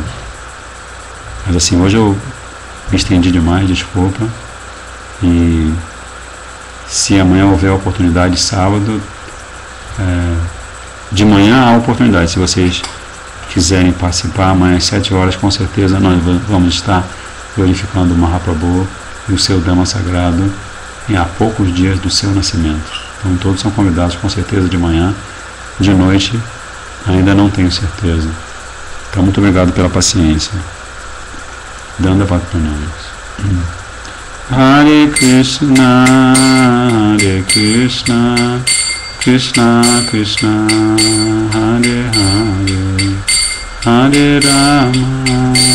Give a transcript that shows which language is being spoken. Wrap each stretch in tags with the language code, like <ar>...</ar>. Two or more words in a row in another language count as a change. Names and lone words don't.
<pt>Mas assim, hoje eu me estendi demais, desculpa, e se amanhã houver oportunidade, sábado, de manhã há oportunidade, se vocês quiserem participar, amanhã às 7 horas, com certeza nós vamos estar glorificando o Mahaprabhu e o seu Dhamma sagrado há poucos dias do seu nascimento. Então todos são convidados com certeza de manhã, de noite ainda não tenho certeza. Então muito obrigado pela paciência.</pt> <sa>Dandavat Pranamas. Hare Krishna, Krishna Krishna, Hare Hare, Hare Rama,</sa>